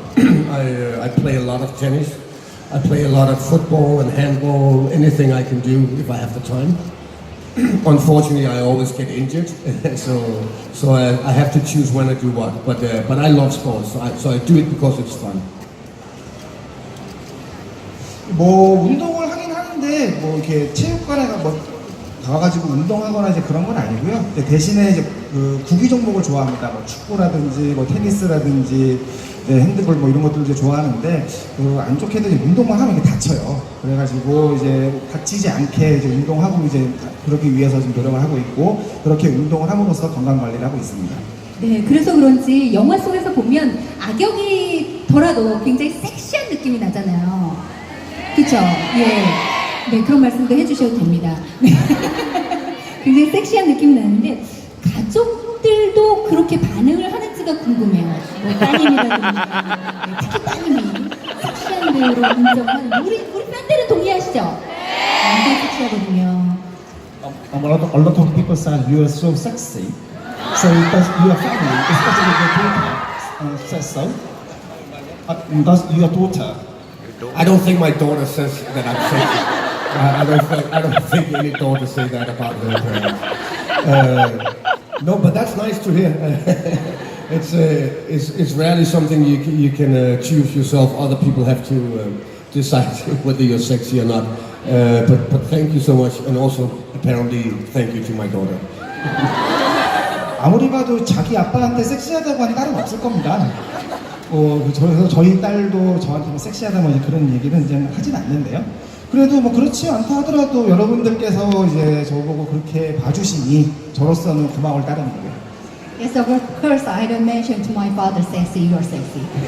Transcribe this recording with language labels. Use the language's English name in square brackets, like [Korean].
[English] I play a lot of tennis. I play a lot of football and handball, anything I can do if I have the time. Unfortunately, I always get injured, so I have to choose when I do what. But I love sports, so I do it because it's fun. [Korean] 뭐 운동을 하긴 하는데 뭐 이렇게 체육관에 가가지고 운동하거나 이제 그런 건 아니고요. 대신에 이제 그 구기 종목을 좋아합니다. 뭐 축구라든지 뭐 테니스라든지 핸드볼 뭐 이런 것들 이제 좋아하는데 그 안 좋게도 이제 운동만 하면 이게 다쳐요. 그래가지고 이제 다치지 않게 이제 운동하고 이제 그러기 위해서 좀 노력을 하고 있고 그렇게 운동을 함으로써 건강 관리를 하고 있습니다. 네, 그래서 그런지 영화 속에서 보면 악역이더라도 굉장히 섹시한 느낌이 나잖아요. 그쵸? 예. 네, 그런 말씀도 해주셔도 됩니다. 네. 굉장히 섹시한 느낌이 나는데, 가족들도 그렇게 반응을 하는지가 궁금해요. 뭐, 따님이라든지, 특히 따님이 섹시한 배우로 인정하는, 우리 팬들은 동의하시죠? 굉장히 섹시하거든요. [English] A lot of people said you are so sexy. So does your family, especially your daughter, says so? Does your daughter? I don't think my daughter says that I'm sexy. I don't think any daughter say that about her parents. No, but that's nice to hear. It's rarely something you can choose yourself. Other people have to decide whether you're sexy or not. But thank you so much, and also apparently thank you to my daughter. [Korean] 아무리 봐도 자기 아빠한테 섹시하다고 하는 딸은 없을 겁니다. 그래서 저희 딸도 저한테 뭐 섹시하다 뭐 그런 얘기는 이제 하진 않는데요. 그래도 뭐 그렇지 않다 하더라도 여러분들께서 이제 저보고 그렇게 봐주시니 저로서는 고마울 따름이고요. [English] Yes, of course, I don't mention to my father, sexy, you are sexy.